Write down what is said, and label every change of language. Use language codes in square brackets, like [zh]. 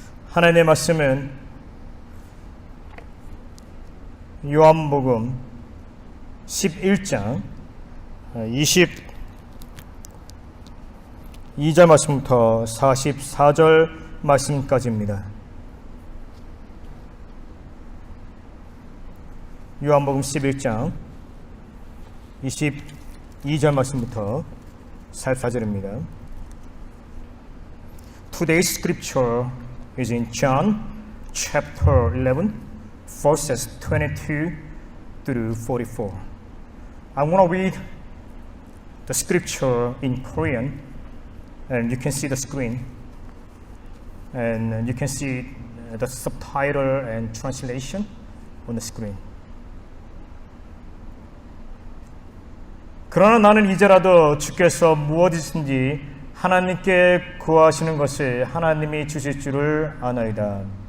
[ko] 하나님의 말씀은 요한복음 11장 22절 말씀부터 44절 말씀까지입니다. 요한복음 11장 22절 말씀부터 44절입니다. [en] Today's scripture is in John chapter 11 verses 22 through 44. I'm going to read the scripture in Korean, and you can see the screen, and you can see the subtitle and translation on the screen. [ko] 그러나 나는 이제라도 주께서 무엇이든지 하나님께 구하시는 것을 하나님이 주실 줄을 아나이다.